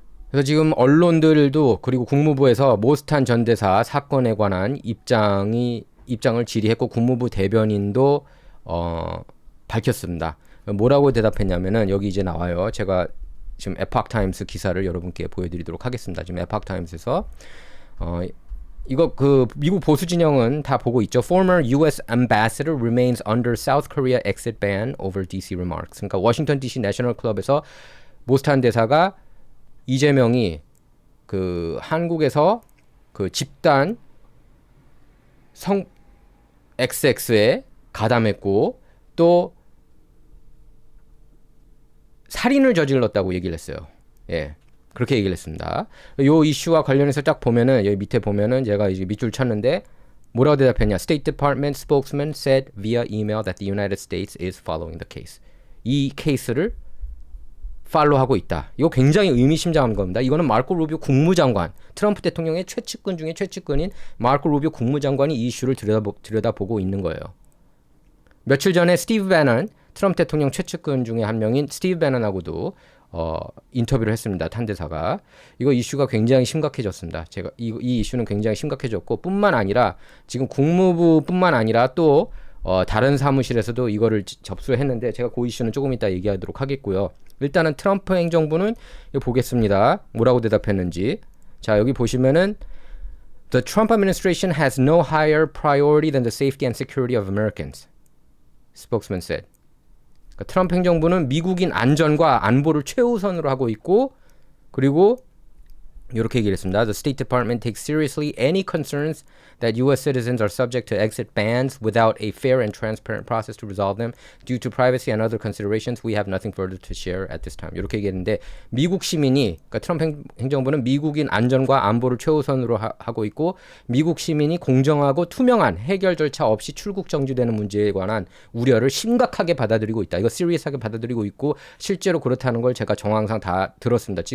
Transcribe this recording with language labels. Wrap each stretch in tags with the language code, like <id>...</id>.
<ko>그래서 지금 언론들도 그리고 국무부에서 모스탄 전 대사 사건에 관한 입장을 질의했고 국무부 대변인도 밝혔습니다. 뭐라고 대답했냐면은 여기 이제 나와요. 제가 지금 에팍 타임스 기사를 여러분께 보여드리도록 하겠습니다. 지금 에팍 타임스에서 이거 그 미국 보수 진영은 다 보고 있죠.</ko> <en>Former U.S. ambassador remains under South Korea exit ban over D.C. remarks.</en> <ko>그러니까 워싱턴 D.C. 내셔널 클럽에서 모스탄 대사가 이재명이 그 한국에서 그 집단 성 XX에 가담했고 또 살인을 저질렀다고 얘기를 했어요. 그렇게 얘기를 했습니다. 요 이슈와 관련해서 딱 보면은 여기 밑에 보면은 제가 이제 밑줄 쳤는데 뭐라고 대답했냐?</ko> <en>State Department spokesman said via email that the United States is following the case.</en> <ko>이 케이스를 팔로우하고 있다. 이거 굉장히 의미심장한 겁니다. 이거는 마르코 루비오 국무장관, 트럼프 대통령의 최측근 중에 최측근인 마르코 루비오 국무장관이 이 이슈를 들여다보고 있는 거예요. 며칠 전에 스티브 배넌, 트럼프 대통령 최측근 중에 한 명인 스티브 배넌하고도 인터뷰를 했습니다. 탄 대사가. 이거 이슈가 굉장히 심각해졌습니다. 이 이슈는 굉장히 심각해졌고 뿐만 아니라 지금 국무부뿐만 아니라 또 다른 사무실에서도 이거를 접수했는데 제가 그 이슈는 조금 이따 얘기하도록 하겠고요. 일단은 트럼프 행정부는 이거 보겠습니다. 뭐라고 대답했는지. 자, 여기 보시면은</ko> <en>The Trump administration has no higher priority than the safety and security of Americans. Spokesman said.</en> <ko>그러니까 트럼프 행정부는 미국인 안전과 안보를 최우선으로 하고 있고 그리고 이렇게 얘기를 했습니다.</ko> <en>The State Department takes seriously any concerns that U.S. citizens are subject to exit bans without a fair and transparent process to resolve them. Due to privacy and other considerations, we have nothing further to share at this time.</en> <ko>이렇게 얘기했는데 미국 시민이, 그러니까 트럼프 행정부는 미국인 안전과 안보를 최우선으로 하고 있고 미국 시민이 공정하고 투명한 해결 절차 없이 출국 정지되는 문제에 관한 우려를 심각하게 받아들이고 있다. 이거 시리어스하게 받아들이고 있고 실제로 그렇다는 걸 제가 정황상 다 들었습니다.</ko>